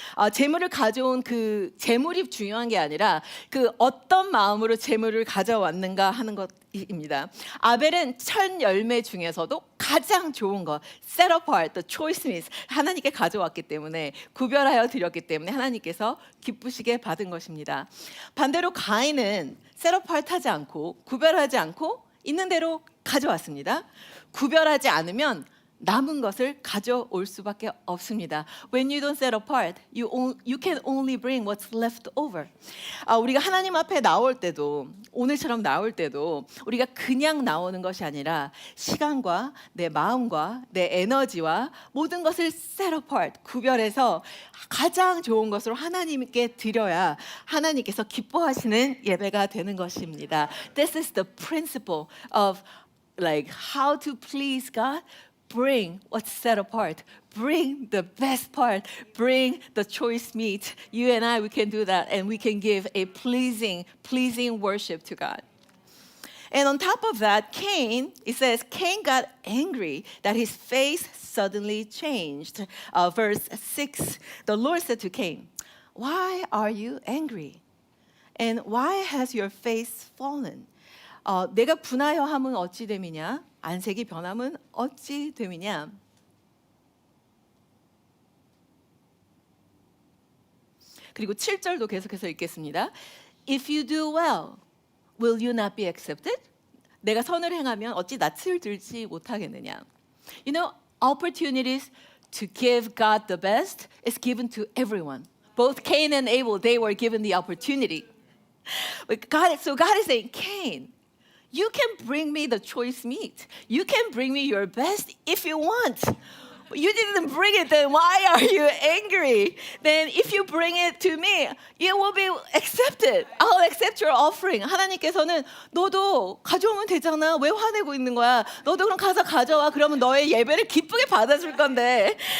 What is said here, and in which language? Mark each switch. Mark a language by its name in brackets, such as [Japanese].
[Korean] 제물을 가져온 그 제물이 중요한 게 아니라 그 어떤 마음으로 제물을 가져왔는가 하는 것입니다. 아벨은 천 열매 중에서도 가장 좋은 것, [English] set apart the choice meat, [Korean] 하나님께 가져왔기 때문에 구별하여 드렸기 때문에 하나님께서 기쁘시게 받은 것입니다. 반대로 가인은 [English] set apart [Korean] 하지 않고 구별하지 않고 있는 대로 가져왔습니다. 구별하지 않으면 남은 것을 가져올 수밖에 없습니다. [English] When you don't set apart, you can only bring what's left over. [Korean] 우리가 하나님 앞에 나올 때도 오늘처럼 나올 때도 우리가 그냥 나오는 것이 아니라 시간과 내 마음과 내 에너지와 모든 것을 [English] set apart, [Korean] 구별해서 가장 좋은 것으로 하나님께 드려야 하나님께서 기뻐하시는 예배가 되는 것입니다. [English] This is the principle of like how to please God. Bring what's set apart. Bring the best part. Bring the choice meat. You and I, we can do that, and we can give a pleasing worship to God. And on top of that, Cain, it says, Cain got angry that his face suddenly changed. Verse 6, the Lord said to Cain, "Why are you angry? And why has your face fallen? [Korean] 내가 분하여 함은 어찌 됨이냐? 안색이 변함은 어찌 됨이냐?" 그리고 7절도 계속해서 읽겠습니다. [English] If you do well, will you not be accepted? [Korean] 내가 선을 행하면 어찌 낯을 들지 못하겠느냐? [English] You know, opportunities to give God the best is given to everyone. Both Cain and Abel, they were given the opportunity. So God is saying, Cain, you can bring me the choice meat. You can bring me your best if you want. You didn't bring it, then why are you angry? Then if you bring it to me, it will be accepted. I'll accept your offering. [Korean] 하나님께서는 너도 가져오면 되잖아. 왜 화내고 있는 거야? 너도 그럼 가서 가져와. 그러면 너의 예배를 기쁘게 받아줄 건데.